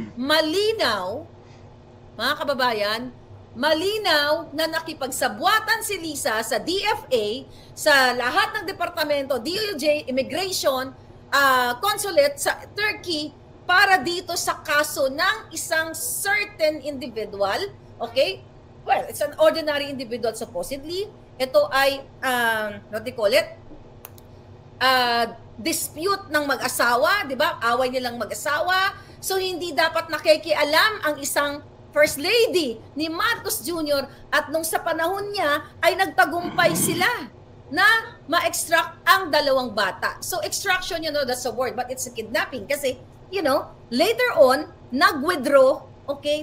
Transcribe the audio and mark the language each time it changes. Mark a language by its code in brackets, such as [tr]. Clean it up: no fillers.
[tl] Malinaw, mga kababayan, malinaw na nakipagsabwatan si Lisa sa DFA, sa lahat ng departamento, DOJ, Immigration, Consulate sa Turkey, para dito sa kaso ng isang [en] certain individual. [tl] Okay? [en] Well, it's an ordinary individual supposedly. [tl] Ito ay, [en] what do you call it? [tl] Dispute ng mag-asawa, di ba? Away nilang mag-asawa. So, hindi dapat nakikialam ang isang First Lady ni Marcos Jr. At nung sa panahon niya, ay nagtagumpay sila na ma-extract ang dalawang bata. [en] So, extraction, that's a word, but it's a kidnapping. [tl] Kasi, [en] later on, nag-withdraw, okay?